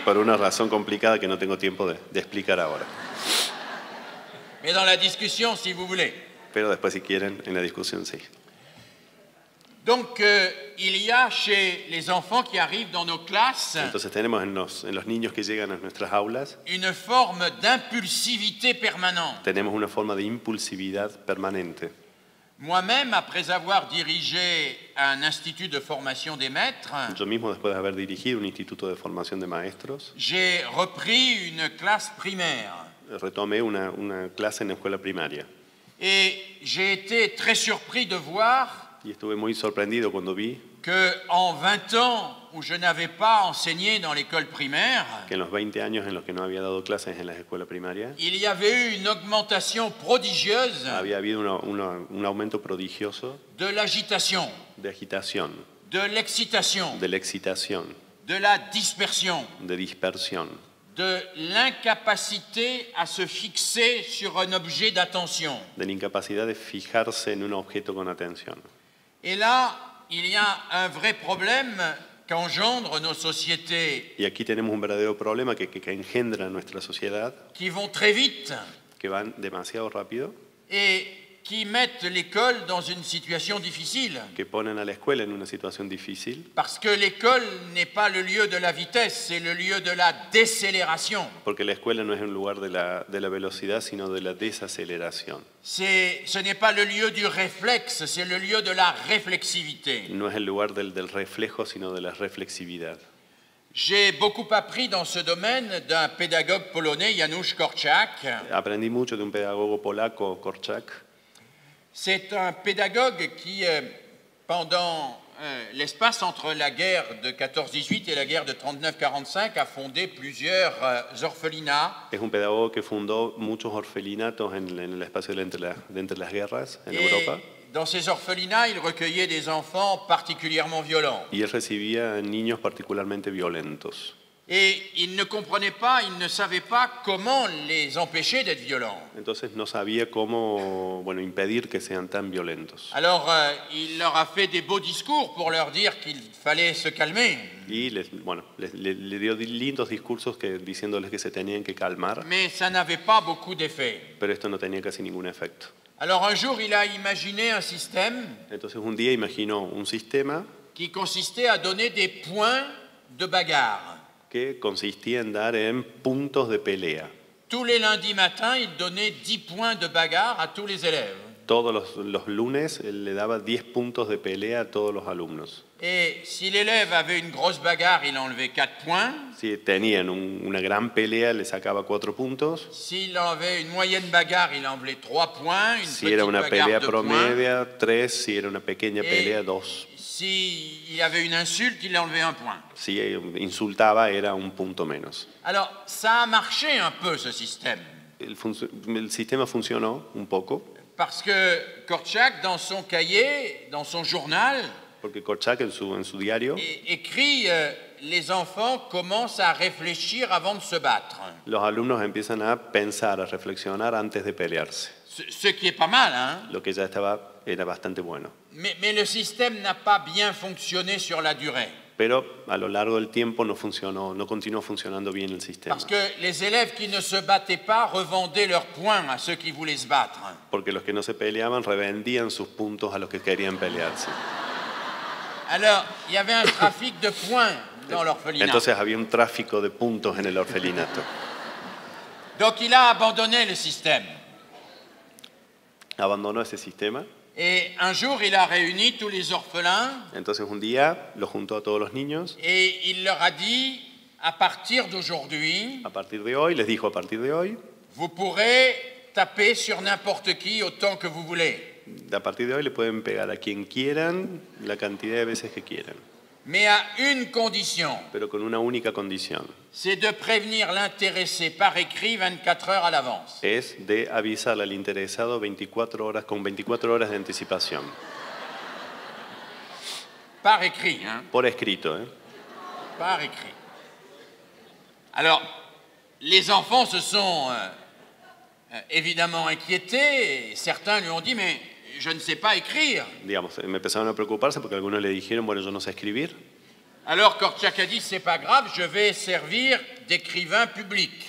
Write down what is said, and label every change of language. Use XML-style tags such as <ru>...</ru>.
<es>Por una razón complicada que no tengo tiempo de explicar ahora.</es> <fr>Mais dans la discussion, si vous voulez.</fr> <es>Pero después, si quieren, en la discusión sí.</es> <fr>Donc, il y a chez les enfants qui arrivent dans nos classes</fr> <es>Entonces tenemos en los niños que llegan a nuestras aulas,</es> <fr>une forme d'impulsivité permanente.</fr> <es>tenemos una forma de impulsividad permanente.</es> <fr>Moi-même, après avoir dirigé un institut de formation des maîtres,</fr> <es>Yo mismo, después de haber dirigido un instituto de formación de maestros,</es> <fr>j'ai repris une classe primaire.</fr> <es>retomé una clase en la escuela primaria.</es> <fr>Et j'ai été très surpris de voir</fr> <es>Y estuve muy sorprendido cuando vi</es> <fr>qu'en 20 ans où je n'avais pas enseigné dans l'école primaire,</fr> <es>que en los 20 años en los que no había dado clases en la escuela primaria,</es> <fr>il y avait eu une augmentation prodigieuse</fr> <es>había habido un aumento prodigioso</es> <fr>de l'agitation,</fr> <es>de agitación,</es> <fr>de l'excitation,</fr> <es>de la excitación,</es> <fr>de la dispersion,</fr> <es>de dispersión,</es> <fr>de l'incapacité à se fixer sur un objet d'attention.</fr> <es>de la incapacidad de fijarse en un objeto con atención.</es> <fr>Et là, il y a un vrai problème qu'engendrent nos sociétés</fr> <es>Y aquí tenemos un verdadero problema que engendra nuestra sociedad,</es> <fr>qui vont très vite</fr> <es>que van demasiado rápido,</es> <fr>et qui mettent l'école dans une situation difficile.</fr> <es>que ponen a la escuela en una situación difícil,</es> <fr>Parce que l'école n'est pas le lieu de la vitesse, c'est le lieu de la décélération.</fr> <es>porque la escuela no es un lugar de la velocidad, sino de la desaceleración.</es> <fr>Ce n'est pas le lieu du réflexe, c'est le lieu de la réflexivité.</fr> <es>No es el lugar del reflejo, sino de la reflexividad.</es> <fr>J'ai beaucoup appris dans ce domaine d'un pédagogue polonais, Janusz Korczak.</fr> <es>Aprendí mucho de un pedagogo polaco, Korczak.</es> <fr>C'est un pédagogue qui, pendant l'espace entre la guerre de 14-18 et la guerre de 39-45, a fondé plusieurs orphelinats.</fr> <es>Es un pedagogo que fundó muchos orfelinatos en el espacio de entre las guerras en Europa.</es> <fr>Dans ces orphelinats, il recueillait des enfants particulièrement violents.</fr> <es>Y él recibía niños particularmente violentos.</es> <fr>Et il ne comprenait pas, il ne savait pas comment les empêcher d'être violents.</fr> <es>Entonces no sabía cómo, impedir que sean tan violentos.</es> <fr>Alors, il leur a fait des beaux discours pour leur dire qu'il fallait se calmer.</fr> <es>Y le dio lindos discursos diciéndoles que se tenían que calmar,</es> <fr>Mais ça n'avait pas beaucoup d'effet.</fr> <es>pero esto no tenía casi ningún efecto.</es> <fr>Alors, un jour, il a imaginé un système</fr> <es>Entonces un día imaginó un sistema</es> <fr>qui consistait à donner des points de bagarre.</fr> <es>que consistía en dar en puntos de pelea.</es> <fr>Tous les lundis matins, il donnait 10 points de bagarre à tous les élèves.</fr> <es>Todos los lunes él le daba 10 puntos de pelea a todos los alumnos.</es> <fr>Et si l'élève avait une grosse bagarre, il enlevait 4 points.</fr> <es>Si tenían una gran pelea, le sacaba 4 puntos.</es> <fr>S'il avait une moyenne bagarre, il enlevait 3 points. Une</fr> <es>Si era</es> <fr>petite</fr> <es>una</es> <fr>bagarre,</fr> <es>pelea</es> <fr>2 points.</fr> <es>promedia, 3. Si era una pequeña pelea, 2.</es> <fr>S'il y avait une insulte, il enlevait 1 point.</fr> <es>Si insultaba, era un punto menos.</es> <fr>Alors, ça a marché un peu, ce système.</fr> <es>El sistema funcionó un poco,</es> <fr>Parce que Korczak, dans son cahier, dans son journal,</fr> <es>porque Korczak en su diario,</es> <fr>écrit les enfants commencent à réfléchir avant de se battre.</fr> <es>los alumnos empiezan a pensar, a reflexionar antes de pelearse,</es> <fr>Ce qui est pas mal, hein?</fr> <es>lo que ya era bastante bueno.</es> <fr>Mais le système n'a pas bien fonctionné sur la durée.</fr> <es>Pero a lo largo del tiempo no continuó funcionando bien el sistema.</es> <fr>Parce que les élèves qui ne se battaient pas revendaient leurs points à ceux qui voulaient se battre.</fr> <es>Porque los que no se peleaban revendían sus puntos a los que querían pelearse.</es> <fr>Alors, il y avait un trafic de points dans l'orphelinat.</fr> <es>Entonces había un tráfico de puntos en el orfelinato.</es> <fr>Donc il a abandonné le système.</fr> <es>Abandonó ese sistema</es> <fr>Et un jour, il a réuni tous les orphelins</fr> <es>Entonces un día lo juntó a todos los niños.</es> <fr>et il leur a dit, à partir d'aujourd'hui,</fr> <es>A partir de hoy, les dijo, a partir de hoy,</es> <fr>vous pourrez taper sur n'importe qui autant que vous voulez.</fr> <es>a partir de hoy le pueden pegar a quien quieran, la cantidad de veces que quieran,</es> <fr>Mais à une condition,</fr> <es>pero con una única condición,</es> <fr>c'est de prévenir l'intéressé par écrit 24 heures à l'avance.</fr> <es>es de avisar al interesado 24 horas, con 24 horas de anticipación.</es> <fr>Par écrit, hein,</fr> <es>Por escrito, ¿eh?</es> <fr>par écrit. Alors, les enfants se sont évidemment inquiétés. Et certains lui ont dit, mais je ne sais pas écrire.</fr> <es>Digamos, me empezaron a preocuparse porque algunos le dijeron, bueno, yo no sé escribir.</es> <fr>Alors Kortchak a dit, c'est pas grave, je vais servir d'écrivain public.</fr>